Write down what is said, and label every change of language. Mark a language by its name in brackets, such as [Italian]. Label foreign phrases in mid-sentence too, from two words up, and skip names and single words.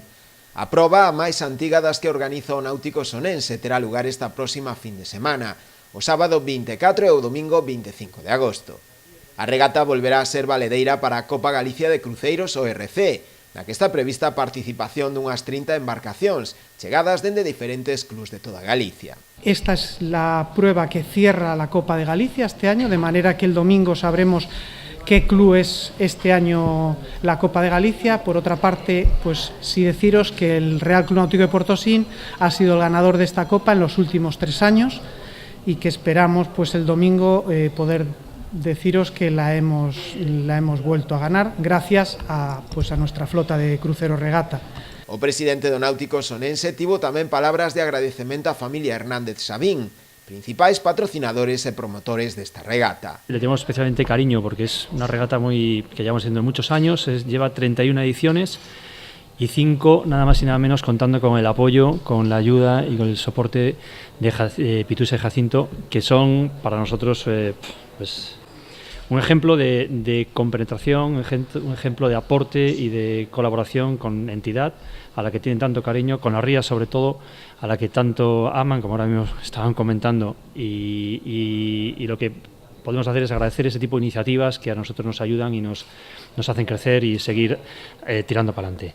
[Galician] A proba, a máis antiga das que organiza o Náutico Sonense, terá lugar esta próxima fin de semana, o sábado 24 e o domingo 25 de agosto. A regata volverá a ser valedeira para a Copa Galicia de Cruceiros ORC, na que está prevista a participación dunhas 30 embarcacións, chegadas dende diferentes clubs de toda Galicia. [Spanish] Esta es la prueba que cierra la Copa de Galicia este año, de manera que el domingo sabremos qué club es este año la Copa de Galicia. Por otra parte, pues sí deciros que el Real Club Náutico de Portosín ha sido el ganador de esta Copa en los últimos 3 años y que esperamos pues el domingo poder deciros que la hemos vuelto a ganar gracias a nuestra flota de crucero regata. [Galician] O presidente do Náutico Sonense tivo tamén palabras de agradecemento á familia Hernández Sabín, principais patrocinadores e promotores desta regata. [Spanish] Le tenemos especialmente cariño porque es una regata que llevamos haciendo muchos años, lleva 31 ediciones y 5 nada más y nada menos contando con el apoyo, con la ayuda y con el soporte de Pitusa y Jacinto, que son para nosotros pues un ejemplo de compenetración, un ejemplo de aporte y de colaboración con entidad a la que tienen tanto cariño, con la ría sobre todo, a la que tanto aman, como ahora mismo estaban comentando, y lo que podemos hacer es agradecer ese tipo de iniciativas que a nosotros nos ayudan y nos hacen crecer y seguir tirando para adelante.